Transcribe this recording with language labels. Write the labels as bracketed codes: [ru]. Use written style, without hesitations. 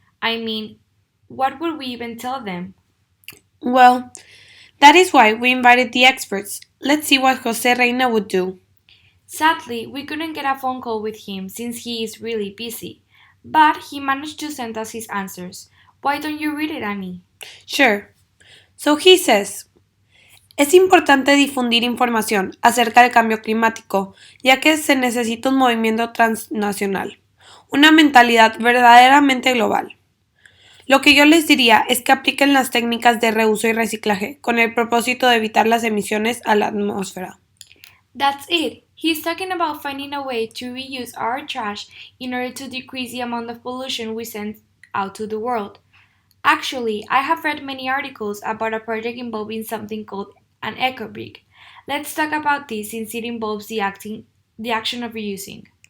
[en] I mean, what would we even tell them? Well, that is why we invited the experts. Let's see what Jose Reina would do. Sadly, we couldn't get a phone call with him since he is really busy. But he managed to send us his answers. Why don't you read it, Annie? Sure. So he says, [es] es importante difundir información acerca del cambio climático, ya que se necesita un movimiento transnacional, una mentalidad verdaderamente global. Lo que yo les diría es que apliquen las técnicas de reuso y reciclaje con el propósito de evitar las emisiones a la atmósfera. [en] That's it. He's talking about finding a way to reuse our trash in order to decrease the amount of pollution we send out to the world. Actually, I have read many articles about a project involving something called an Ecobrick. Let's talk about this since it involves the action of reusing.